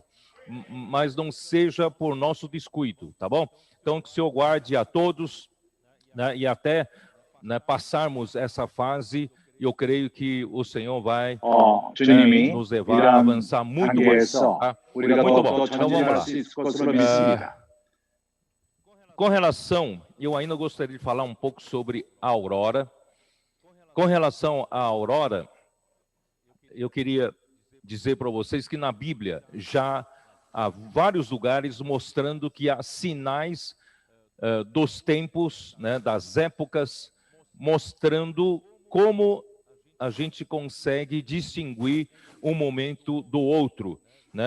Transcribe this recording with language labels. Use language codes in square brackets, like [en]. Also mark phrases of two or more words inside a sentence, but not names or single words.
[pt] Mas não seja por nosso descuido, tá bom? Então, que o Senhor guarde a todos, né, e até, né, passarmos essa fase, eu creio que o Senhor vai [ko] 주님이 [pt] nos levar a [ko] 이러한 [pt] avançar muito mais. [ko] 단계에서 [pt] Tá? [ko] 우리가 [pt] Muito bom. [ko] 더욱더 [pt] Então vamos [ko] 전진할 [pt] lá. [ko] 수 있을 것으로 믿습니다. [pt] Com relação, eu ainda gostaria de falar um pouco sobre a Aurora. Com relação à Aurora, eu queria dizer para vocês que na Bíblia já há vários lugares mostrando que há sinais dos tempos, né, das épocas, mostrando como a gente consegue distinguir um momento do outro, né?